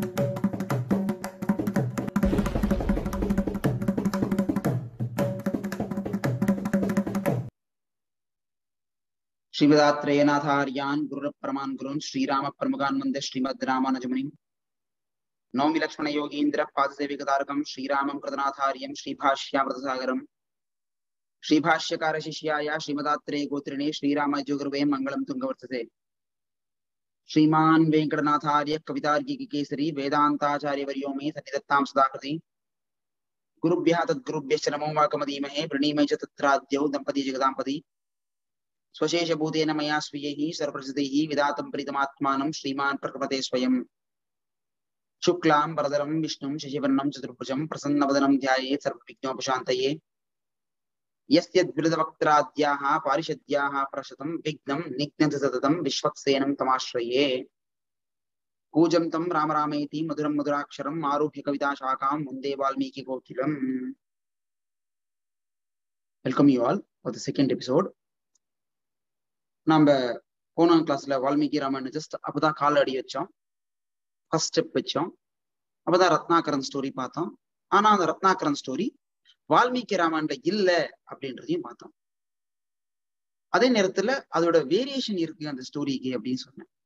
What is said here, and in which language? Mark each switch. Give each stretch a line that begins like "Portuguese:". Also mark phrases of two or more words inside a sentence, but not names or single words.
Sanskrit: श्रीमदात्रेयनाथार्यान् गुरुरप्रमान् गुरून् श्रीराम प्रमुखान् वन्दे श्रीमत् रामानुजमुनिं नौमि लक्ष्मण योगीन्द्र पादसेविकधारकम् श्रीरामं कृतनाथार्यं श्रीभाष्यामृतसागरम् श्रीभाष्यकार शिष्याय श्रीमदात्रेय गोत्रिणे श्रीरामजोगुरवे मङ्गलं तुङ्गवर्धते. श्रीमान् वेंकटनाथार्य कवितार्किक केसरी वेदांताचार्य वर्यो मे सन्निधत्तां सदाकृति गुरुभ्यः तद्गुरुभ्यश्च नमो वाकमदीमहे प्रणीमहे च तत्राद्यौ दम्पती जगदाम्पति स्वशेषभूतेन मया स्वीयैः सर्वप्रसिद्धैः विधातं प्रीतमात्मानं श्रीमान् प्रकृपते स्वयं शुक्लां वरदरं विष्णुं शशिवर्णं चतुर्भुजं प्रसन्नवदनं ध्यायेत् सर्वविघ्नोपशान्तये यस्यद्विरदवक्त्राद्याः पारिषद्याः प्रशतं विघ्नं निघ्नन्ति सततं विश्वक्सेनं तमाश्रये कूजन्तं राम रामेति मधुरं मधुराक्षरम् आरुह्य कविताशाखां वन्दे वाल्मीकि कोकिलम्.
English: Welcome you all for the second episode.
Tamil: நம்ம போன கிளாஸ்ல வால்மீகி ராமாயணம் ஜஸ்ட் அப்பதான் கால் அடி வச்சோம்,
English: first step
Tamil: வச்சோம். அப்பதான் ரத்னாகரன் ஸ்டோரி பார்த்தோம். ஆனா அந்த ரத்னாகரன் ஸ்டோரி வால்மீகி ராமாயண இல்ல அப்படின்றதையும் பார்த்தோம். அதே நேரத்துல அதோட வேரியேஷன் இருக்கு அந்த ஸ்டோரிக்கு அப்படின்னு சொன்னேன்.